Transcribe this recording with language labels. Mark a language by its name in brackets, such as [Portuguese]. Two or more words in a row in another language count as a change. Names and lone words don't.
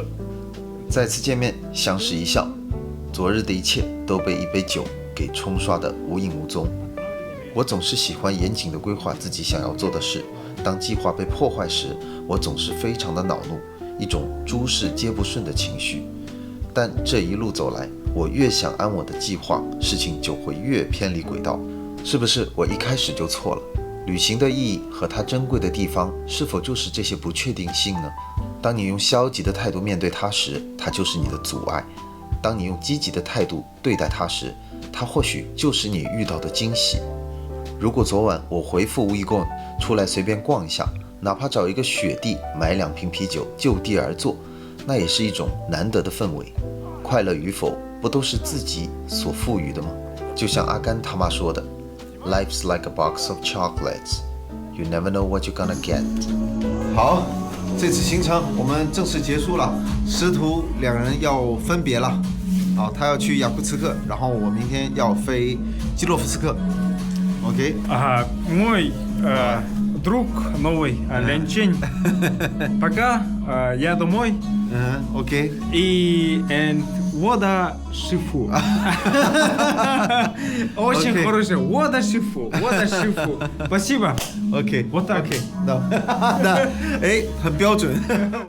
[Chinese] 再次見面，相視一笑，昨日的一切都被一杯酒給沖刷得無影無蹤。我總是喜歡嚴謹地規劃自己想要做的事，當計劃被破壞時，我總是非常的惱怒，一種諸事皆不順的情緒。但這一路走來，我越想按我的計劃，事情就會越偏離軌道。是不是我一開始就錯了？旅行的意義和它珍貴的地方，是否就是這些不確定性呢？當你用消極的態度面對它時，它就是你的阻礙；當你用積極的態度對待它時，它或許就是你遇到的驚喜。如果昨晚我回復烏伊貢出來隨便逛一下，哪怕找一個雪地買2瓶啤酒就地而坐，那也是一種難得的氛圍。快樂與否，不都是自己所賦予的嗎？就像阿甘他媽說的 [English] Life's like a box of chocolates. You never know what you're gonna get. [Chinese] 好，這次行程我們正式結束了，師徒2人要分別了。好，他要去雅庫茨克，然後我明天要飛基洛夫斯克。OK。 [Russian] Мой друг новый Ленчин. Пока, я домой. OK。 И вода шифу. Очень хорошая. Вода шифу. Вода шифу. Спасибо. OK。 Вот так. [Chinese] 那，哎，很標準。